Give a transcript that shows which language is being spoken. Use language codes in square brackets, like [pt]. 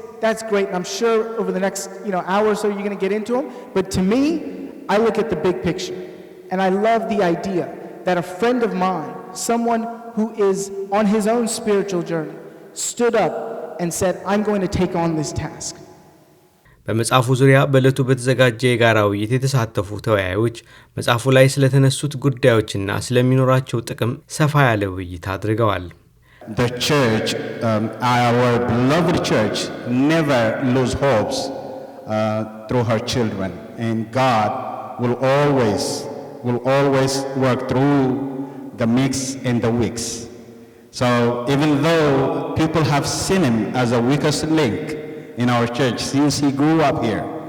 [en] That's great, and I'm sure over the next hour or so you're going to get into them. But to me, I look at the big picture, and I love the idea that a friend of mine, someone who is on his own spiritual journey, stood up and said, I'm going to take on this task. [am] በመጽሐፉ ዙሪያ በዕለቱ በተዘጋጀ የጋራ ውይይት የተሳተፉ ተወያዮች መጽሐፉ ላይ ስለተነሱት ጉዳዮችና ስለሚኖራቸው ጥቅም ሰፋ ያለ ውይይት አድርገዋል። [en] The church, our beloved church, never lose hopes through her children, and God will always work through the mix and the weaks. So even though people have seen him as a weakest link in our church since he grew up here,